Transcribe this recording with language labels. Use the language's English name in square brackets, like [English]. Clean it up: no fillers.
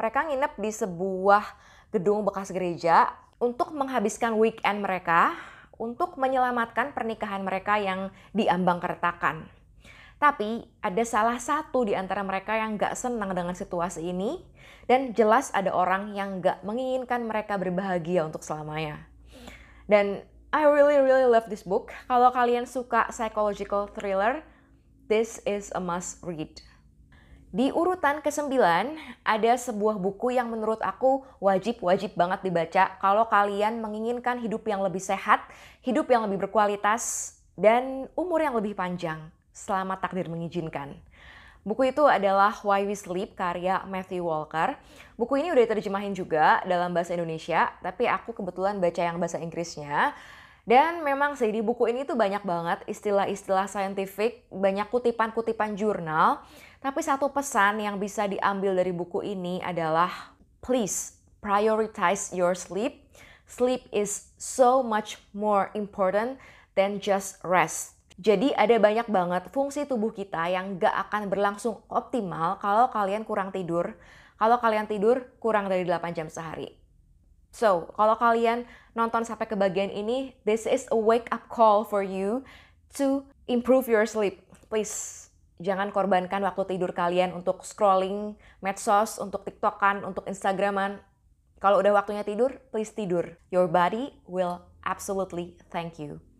[Indonesian] Mereka nginep di sebuah gedung bekas gereja untuk menghabiskan weekend mereka untuk menyelamatkan pernikahan mereka yang diambang keretakan. Tapi ada salah satu di antara mereka yang gak senang dengan situasi ini dan jelas ada orang yang gak menginginkan mereka berbahagia untuk selamanya. [English] Dan I really love this book. [Indonesian] Kalau kalian suka [English] psychological thriller, this is a must read. [Indonesian] Di urutan ke-9 ada sebuah buku yang menurut aku wajib banget dibaca kalau kalian menginginkan hidup yang lebih sehat, hidup yang lebih berkualitas, dan umur yang lebih panjang selama takdir mengizinkan. Buku itu adalah Why We Sleep karya Matthew Walker. Buku ini udah diterjemahin juga dalam bahasa Indonesia, tapi aku kebetulan baca yang bahasa Inggrisnya. Dan memang sih di buku ini tuh banyak banget istilah-istilah saintifik, banyak kutipan-kutipan jurnal. Tapi satu pesan yang bisa diambil dari buku ini adalah [English] please prioritize your sleep. Sleep is so much more important than just rest. [Indonesian] Jadi ada banyak banget fungsi tubuh kita yang gak akan berlangsung optimal kalau kalian kurang tidur. Kalau kalian tidur kurang dari 8 jam sehari. So, kalau kalian nonton sampai ke bagian ini, [English] this is a wake up call for you to improve your sleep. [Indonesian] Please, jangan korbankan waktu tidur kalian untuk scrolling medsos, untuk TikTokan, untuk Instagraman. Kalau udah waktunya tidur, please tidur. [English] Your body will absolutely thank you.